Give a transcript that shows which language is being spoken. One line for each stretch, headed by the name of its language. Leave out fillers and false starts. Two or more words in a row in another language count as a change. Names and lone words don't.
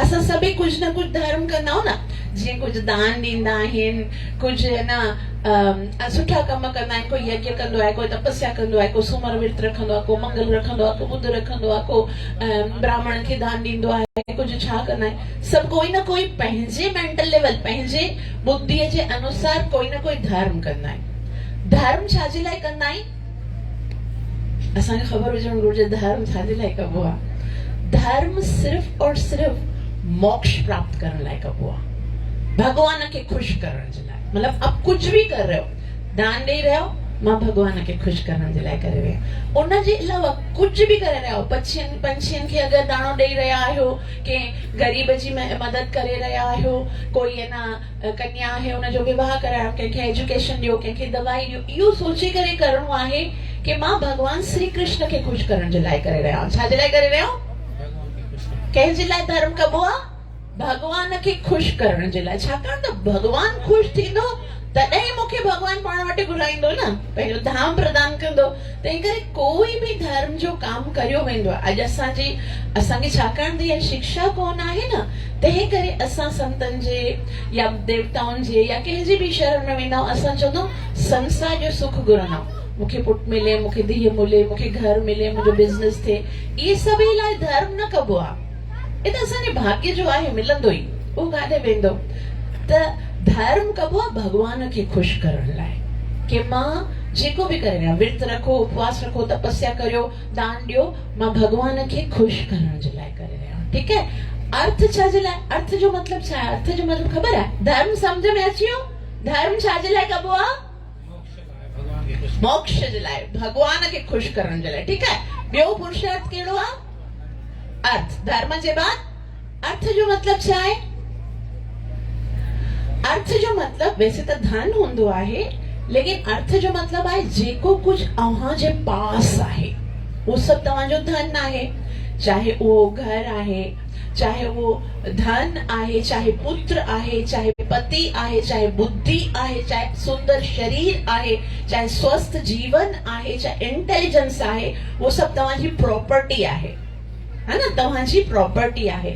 Sindhi: असां सभई कुछ न कुछ धर्म कंदा आहियूं न, जीअं कुछ दान ॾींदा आहिनि, कुछ न सुठा कम कंदा आहिनि, कोई यज्ञ कंदो आहे, कोई तपस्या कंदो आहे, कोई सूमर विर्त रखंदो आहे, को मंगल रखंदो आहे, को ॿुध रखंदो आहे, को ब्राह्मण खे दान ॾींदो आहे, कुछ छा कंदा आहिनि। सभु कोई न कोई पंहिंजे मेंटल लेवल, पंहिंजे बुद्धीअ जे अनुसार कोई न कोई धर्म कंदा आहिनि। धर्म छाजे लाइ कंदा आहिनि? असांखे ख़बर हुजणु घुरिजे धर्म छाजे लाइ कबो आहे। धर्म सिर्फ़ और सिर्फ़ मोक्ष प्राप्त करण लाइ कबो आहे, भगवान खे ख़ुशि करण जे लाइ।
Hindi: मतलब अब कुछ भी कर रहे हो, दान दे रहे हो,
Sindhi: मां भगवान खे ख़ुशि करण जे लाइ करे रहिया आहियां। उन जे अलावा कुछ भी करे रहिया हो, पंछियुनि खे अगरि दाणो ॾेई रहिया आहियो, कंहिं ग़रीब जी मदद करे रहिया आहियो,
Hindi: कोई है ना
Sindhi: कन्या आहे उनजो विवाह करायो, कंहिंखे एजुकेशन ॾियो, कंहिंखे दवाई ॾियो, इहो सोचे करे करणो आहे कि मां भगवान श्री कृष्ण खे ख़ुशि करण जे लाइ करे रहिया आहियां। छाजे लाइ करे रहिया आहियो? कंहिंजे लाइ धर्म कबो आहे? भगवान खे ख़ुशि करण जे लाइ। छाकाणि त भगवान ख़ुशि थींदो तॾहिं मूंखे भगवान पाण वटि घुराईंदो न, पंहिंजो धाम प्रदान कंदो। तंहिं करे कोई बि धर्म जो काम करियो वेंदो आहे। अॼु असांखे छाकाणि त इहा शिक्षा कोन आहे न, तंहिं करे असां संतनि जे या देवताउनि जे या कंहिंजे बि शरण में वेंदा आहियूं, असां चवंदा आहियूं संसार जो सुख घुरंदा आहियूं, मूंखे पुटु मिले, मूंखे धीउ मिले, मूंखे घर मिले, मुंहिंजो बिज़नेस थिए। इहे सभई लाइ धर्म न कबो आहे,
Hindi: ये तो
Sindhi: असांजे भाग्य जो आहे, मिलंदो ई, उहो काॾे वेंदो। त धर्म कबो आहे भगवान खे ख़ुशि करण लाइ, कि मां जेको बि करे रहिया, विर्त रखो, उपवास रखो, तपस्या करियो, दान ॾियो, मां भगवान खे ख़ुशि करण जे लाइ करे रहिया आहियां। ठीकु है? अर्थ छाजे लाइ? अर्थ जो मतलब छा आहे? अर्थ जो मतलब ख़बर आहे? धर्म सम्झ में अची वियो? धर्म छाजे लाइ कबो आहे? मोक्ष जे लाइ, भगवान खे ख़ुशि करण जे लाइ। ठीकु है? ॿियो पुरुषार्थ कहिड़ो आहे? अर्थ। धर्म जे बाद अर्थ जो मतलब छा आहे? अर्थ जो मतलब वैसे तो धन हूंदो आहे, लेकिन अर्थ जो मतलब आहे जेको कुछ अव्हां जे पास आहे,
Hindi: वो सब
Sindhi: तव्हांजो धन आहे।
Hindi: चाहे वो
Sindhi: घर आहे,
Hindi: चाहे वो
Sindhi: धन आहे, चाहे पुत्र आहे, चाहे पति आहे, चाहे बुद्धि आहे, चाहे सुंदर शरीर आहे, चाहे स्वस्थ जीवन आहे, चाहे इंटेलिजेंस आहे,
Hindi: वो सब
Sindhi: तव्हांजी प्रॉपर्टी आहे,
Hindi: है ना,
Sindhi: तव्हांजी प्रॉपर्टी आहे।